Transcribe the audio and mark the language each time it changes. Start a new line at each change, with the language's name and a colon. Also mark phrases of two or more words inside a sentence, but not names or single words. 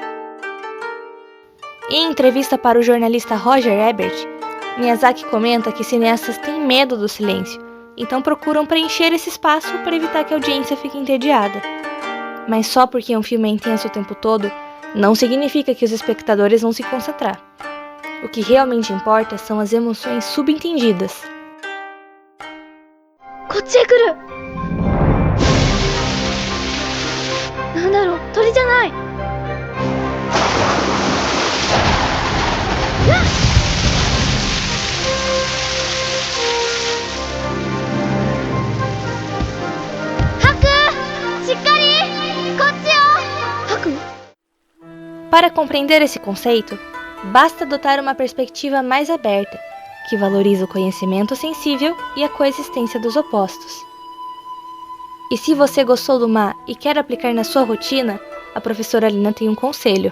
Portuguese: Em entrevista para o jornalista Roger Ebert, Miyazaki comenta que cineastas têm medo do silêncio, então procuram preencher esse espaço para evitar que a audiência fique entediada. Mas só porque um filme é intenso o tempo todo, não significa que os espectadores vão se concentrar. O que realmente importa são as emoções subentendidas.
Japanese: こっちへ来る。なんだろう、鳥じゃない。ハク、しっかり、こっちよ。ハク？
Portuguese: Para compreender esse conceito, basta adotar uma perspectiva mais aberta, que valoriza o conhecimento sensível e a coexistência dos opostos. E se você gostou do Ma e quer aplicar na sua rotina, a professora Lina tem um conselho.